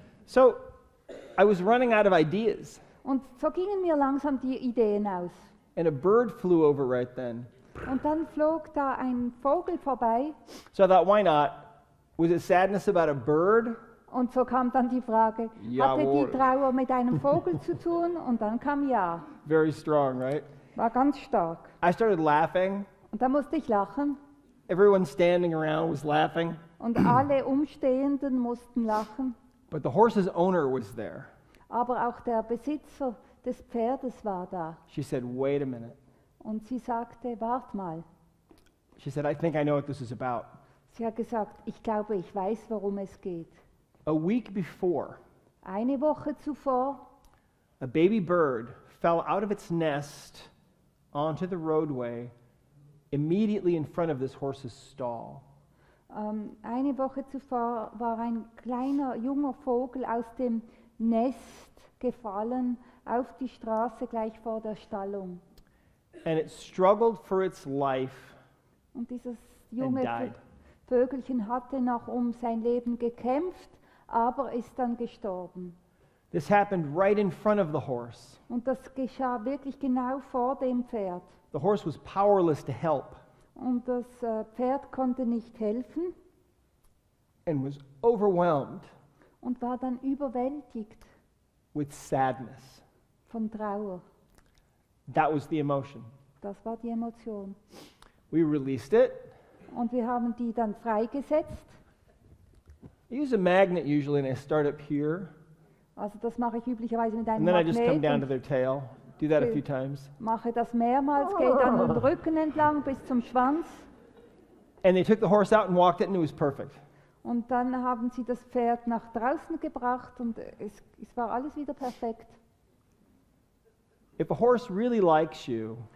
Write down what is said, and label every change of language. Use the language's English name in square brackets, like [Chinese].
[English] So I was running out of ideas, [German] Und so gingen mir langsam die Ideen aus. [English] and a bird flew over right then. [German] Und dann flog da ein Vogel vorbei [English] So I thought, why not? Was it sadness about a bird? [German] und so kam dann die Frage, hatte Jawohl. die Trauer mit einem Vogel zu tun? Und dann kam Ja. [English] Very strong, right? [German] War ganz stark. [English] I started laughing. [German] Und da musste ich lachen [English] Everyone standing around was laughing, [German] und alle Umstehenden mussten lachen. [English] but the horse's owner was there. [German] Aber auch der Besitzer des Pferdes war da. [English] She said, wait a minute. [German] Und sie sagte, wart mal. [English] She said, I think I know what this is about. [German] Sie hat gesagt, ich glaube, ich weiß, worum es geht. [English] A week before, [German] Eine Woche zuvor [English] a baby bird fell out of its nest onto the roadway immediately in front of this horse's stall. [German] Eine Woche zuvor war ein kleiner junger Vogel aus dem Nest gefallen auf die Straße gleich vor der Stallung. [English] And it struggled for its life [German] Und dieses [English] and [German] junge [English] died. [German] Vögelchen hatte noch um sein Leben gekämpft, aber ist dann gestorben. [English] This happened right in front of the horse. [German] Und das geschah wirklich genau vor dem Pferd. [English] The horse was powerless to help [German] Und das Pferd konnte nicht helfen [English] and was overwhelmed [German] und war dann überwältigt [English] with sadness. [German] von Trauer. [English] That was the emotion. [German] Das war die Emotion. [English] We released it. [German] Und wir haben die dann freigesetzt. [English] I use a magnet usually, and I start up here, [German] Also das mache ich üblicherweise mit einem [English] and then I just come [German] Magnet [English] down to [German] und [English] their tail. Do that a Okay. few times. [German] mache das mehrmals, gehe dann den Rücken entlang bis zum Schwanz. [English] And they took the horse out and walked it, and it was perfect. [German] Und dann haben sie das Pferd nach draußen gebracht und es war alles wieder perfekt. [English] If a horse really likes you,